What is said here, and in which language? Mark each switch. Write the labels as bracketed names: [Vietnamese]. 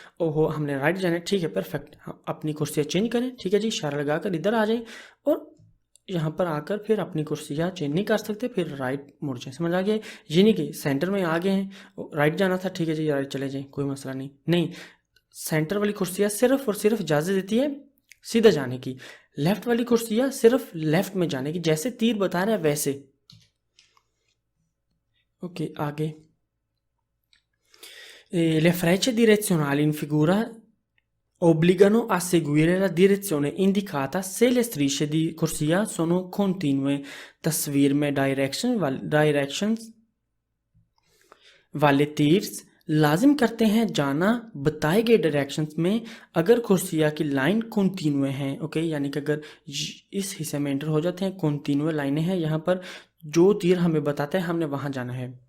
[Hindi] ओहो, हमने राइट जाना है, ठीक है परफेक्ट, हम अपनी कुर्सियाँ चेंज करें, ठीक है जी, इशारा लगाकर इधर आ जाएं और यहाँ पर आकर फिर अपनी कुर्सियाँ चेंज नहीं कर सकते, फिर राइट मुड़ जाए। समझ आ गया? ये नहीं कि सेंटर में आ गए हैं, राइट जाना था, ठीक है जी राइट चले जाएं, कोई मसला नहीं। नहीं, सेंटर वाली कुर्सियाँ सिर्फ और सिर्फ इजाज़त देती है सीधा जाने की, लेफ्ट वाली कुर्सियाँ सिर्फ लेफ्ट में जाने की, जैसे तीर बता रहा है वैसे। ओके, आगे [Italian] le frecce direzionali in figura obbligano a seguire la direzione indicata se le strisce di corsia sono continue। [Hindi] तस्वीर में डायरेक्शंस वाले तीर्स लाजिम करते हैं जाना बताए गए डायरेक्शंस में अगर कुर्सिया की लाइन कंटिन्यू है। ओके, यानी कि अगर इस हिस्से में एंटर हो जाते हैं, कंटिन्यू लाइनें हैं, यहाँ पर जो तीर हमें बताते हैं हमने वहाँ जाना है।